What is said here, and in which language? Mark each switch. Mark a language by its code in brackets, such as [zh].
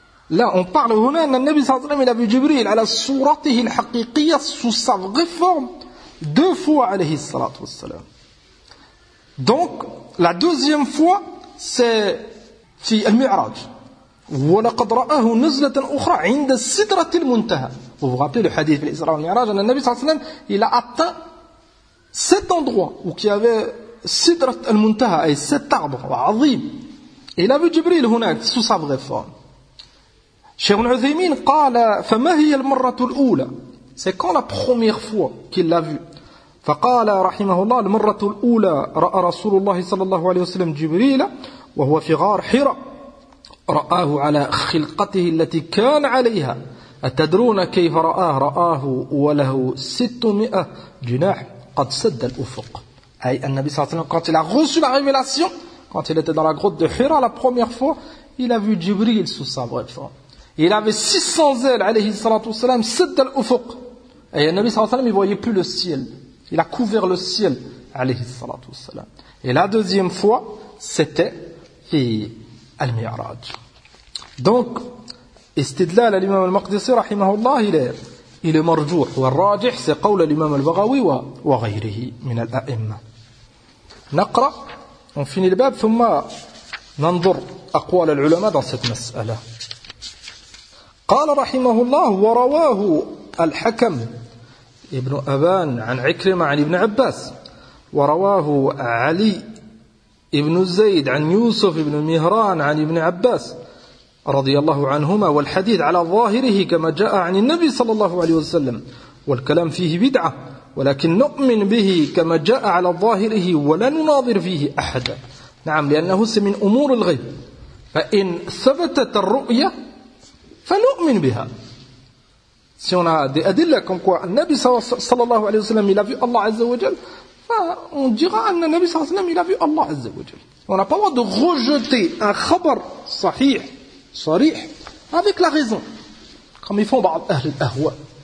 [fr] Là on parle [ar] هنا ان النبي صلى الله عليه وسلم [fr] il a vu Jibril [ar] ala suratihi al haqiqiyya [fr] sous sa vraie forme deux fois [ar] alayhi salatu wa sallam. [fr] Donc la deuxième fois, c'est [ar] في المعراج. ولقد رآه نزلة أخرى عند السدرة المنتهى. [fr] Vous vous rappelez le hadith de l'Isra al-Mi'raj, le Nabi [ar] sallallahu alayhi wa sallam, [fr] il a atteint cet endroit où il y avait سدرة المنتهى, et cet arbre, [ar] عظيم. [fr] Il a vu Jibril [ar] هناك, [fr] sous sa vraie forme. [ar] Cheikh Al-Uthaymin قال, فما هي المرة الأولى? [fr] C'est quand la première fois qu'il l'a vu? [ar] فقال رحمه الله المرة الأولى رأى رسول الله صلى الله عليه وسلم جبريل وهو في غار حراء, رآه على خلقته التي كان عليها. أتدرون كيف رآه؟ رآه وله 600 جناح قد سد الأفق. أي النبي صلى الله عليه وسلم [fr] quand il a reçu la révélation, quand il était dans la grotte de Hira la première fois, il a vu Jibril sous sa vraie forme. Il avait 600 ailes [ar] عليه الصلاة والسلام سد الأفق. أي النبي صلى الله عليه وسلم [fr] il voyait plus le ciel. Il a couvert le ciel, [ar] alayhi salatu wassalam. [fr] Et la deuxième fois, c'était al-Mi'raj. [ar] Donc, istidlal al-Imam al-Maqdisi, rahimahullah, [fr] il est [ar] marjouh. Wa al-rajih, c'est qawla al-Imam al-Baghawi wa ghayrihi min al-a'imma. نقرأ ونفني الباب ثم ننظر أقوال العلماء في هذه المسألة. قال رحمه الله: ورواه الحكم ابن أبان عن عكرمة عن ابن عباس، ورواه علي ابن زيد عن يوسف ابن مهران عن ابن عباس رضي الله عنهما، والحديث على ظاهره كما جاء عن النبي صلى الله عليه وسلم، والكلام فيه بدعة، ولكن نؤمن به كما جاء على ظاهره ولا نناظر فيه أحدا. نعم، لأنه من أمور الغيب، فإن ثبتت الرؤية فنؤمن بها. [fr] Si on a des adillas comme quoi [ar] النبي صلى الله عليه وسلم [fr] il a vu Allah [ar] عز وجل، [fr] on dira [ar] أن النبي صلى الله عليه وسلم [fr] il a vu Allah عز وجل. On n'a pas le droit de rejeter un khabar [ar] صحيح صريح [fr] avec la raison comme ils font [ar] بعض أهل الأهواء.